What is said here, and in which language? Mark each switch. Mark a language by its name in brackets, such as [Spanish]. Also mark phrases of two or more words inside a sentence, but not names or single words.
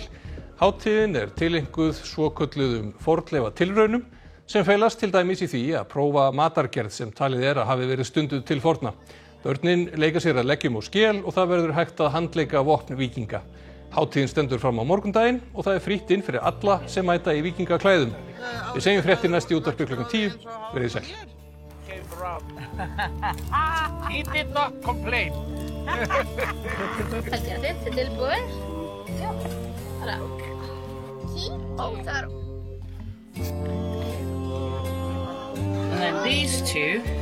[Icelandic] Hátíðin tileinkuð svokölluðum fornleifa tilraunum sem felast til dæmis í því að prófa matargerð sem talið að hafi verið stunduð til forna. Börnin leika sér að leggjum og skel og það verður hægt að handleika vopn víkinga. Hátíðin stendur fram á morgundaginn og það frítt inn fyrir alla sem mæta í víkingaklæðum. Við segjum fréttir næst í útvarpi klukkan 10. Verið sæl. [English] He did not complain. [Icelandic] Held ég að þetta tilbúið? Já. Bara. Og þar. [English] And then these two.